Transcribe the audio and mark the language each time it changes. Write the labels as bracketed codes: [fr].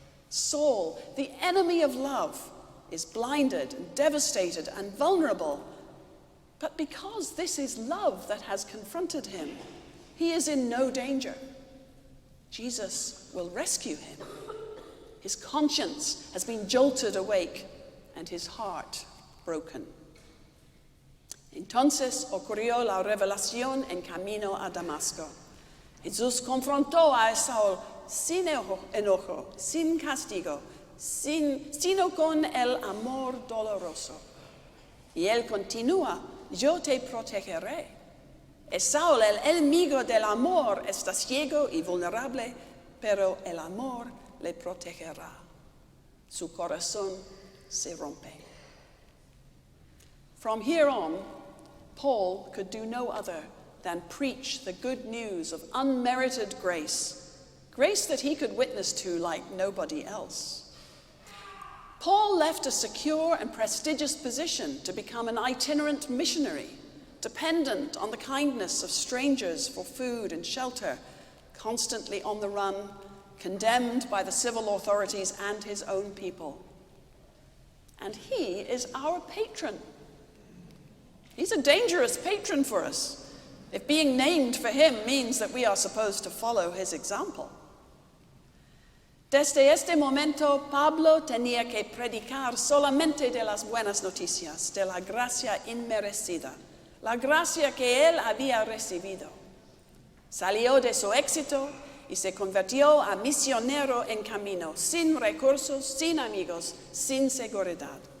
[en] Saul, the enemy of love, is blinded and devastated and vulnerable. But because this is love that has confronted him, he is in no danger. Jesus will rescue him. His conscience has been jolted awake and his heart broken. [es] Entonces ocurrió la revelación en camino a Damasco. Jesús confrontó a Saúl sin enojo, sin castigo, sino con el amor doloroso. Y él continúa, yo te protegeré. Saúl, el enemigo del amor, está ciego y vulnerable, pero el amor le protegerá. Su corazón se rompe. [en] From here on, Paul could do no other than preach the good news of unmerited grace, grace that he could witness to like nobody else. Paul left a secure and prestigious position to become an itinerant missionary, dependent on the kindness of strangers for food and shelter, constantly on the run, condemned by the civil authorities and his own people. And he is our patron. He's a dangerous patron for us, if being named for him means that we are supposed to follow his example. [es] Desde este momento, Pablo tenía que predicar solamente de las buenas noticias, de la gracia inmerecida, la gracia que él había recibido. Salió de su éxito y se convirtió a misionero en camino, sin recursos, sin amigos, sin seguridad.